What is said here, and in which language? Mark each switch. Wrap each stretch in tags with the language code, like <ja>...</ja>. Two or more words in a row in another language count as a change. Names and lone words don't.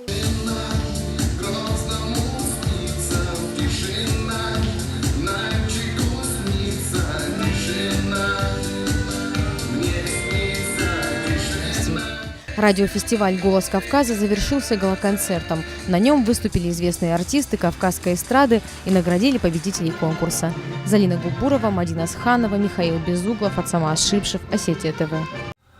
<ru>Радиофестиваль «Голос Кавказа» завершился гала-концертом. На нем выступили известные артисты кавказской эстрады и наградили победителей конкурса. Залина Губурова, Мадина Сханова, Михаил Безуглов, Ацама Ашипшев, Осетия ТВ.</ru>